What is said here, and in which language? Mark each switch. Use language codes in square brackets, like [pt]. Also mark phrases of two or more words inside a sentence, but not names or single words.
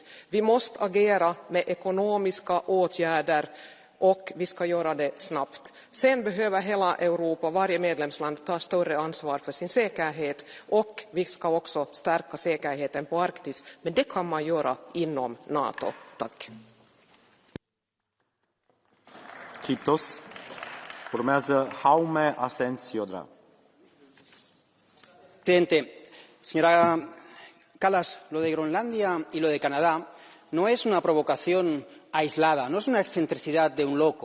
[sv] Vi måste agera med ekonomiska åtgärder och vi ska göra det snabbt. Sen behöver hela Europa, varje medlemsland, ta större ansvar för sin säkerhet och vi ska också stärka säkerheten på Arktis. Men det kan man göra inom NATO. Tack. Kiitos. [ro] Urmează Jaume Asensio. [es] Presidente, señora Kallas, lo de Groenlandia y lo de Canadá no es una provocación aislada, no es una excentricidad de un loco.